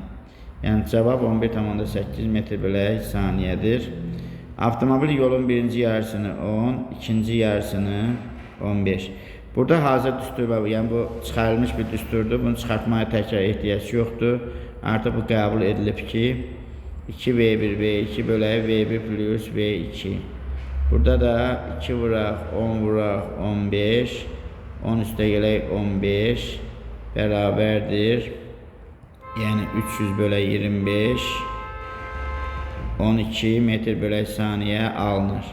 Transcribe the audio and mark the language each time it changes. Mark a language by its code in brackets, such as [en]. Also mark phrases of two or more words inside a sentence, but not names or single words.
[az] Yəni cavab 11,8 metr bölək saniyədir. Avtomobil yolun birinci yarısını 10, ikinci yarısını 15. Burada hazır düstur var. Yəni bu çıxarılmış bir düsturdur. Bunu çıxartmaya təkrar ehtiyac yoxdur. Artıq bu qəbul edilib ki 2v1 v2 bölək v1 plus v2. Burada da 2 vuraq 10 vuraq 15. 10 üstə gələk 15 bərabərdir. Yəni 300 bölək 25 12 metr bölək saniyə alınır.